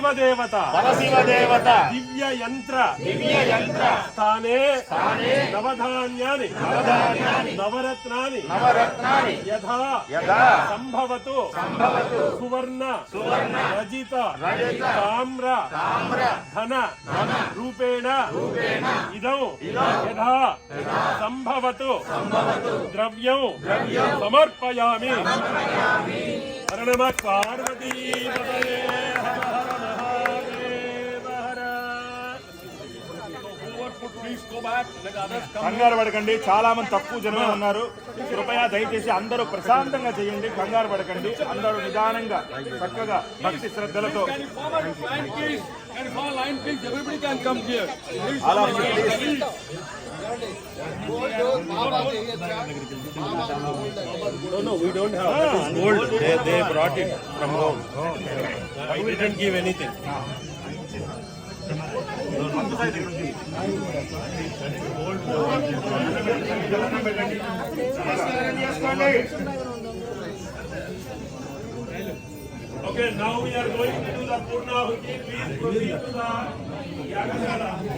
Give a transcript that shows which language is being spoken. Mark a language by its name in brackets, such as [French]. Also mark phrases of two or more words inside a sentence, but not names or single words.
[Sanskrit] देवता दिव्य यंत्र स्थाने नवधान्यानि नवरत्नानि यथा संभवतु सुवर्ण रजित ताम्र धन रूपेण इदं यथा संभवतु द्रव्यं समर्पयामि. हर नमः पार्वती पतये हर हर महादेव हर. [Telugu] కంగారు పడకండి, చాలా మంది తక్కువ జనమే ఉన్నారు. కృపయా దయచేసి అందరూ ప్రశాంతంగా చేయండి, కంగారు పడకండి. అందరూ నిదానంగా చక్కగా భక్తి శ్రద్ధలతో [English] And for line, please, everybody can come here. Please, All of you, please. No, we don't have. That is gold. They brought it from home. I didn't give anything. Okay, now we are going to do the Purnahuti. Please proceed to the Yagasala.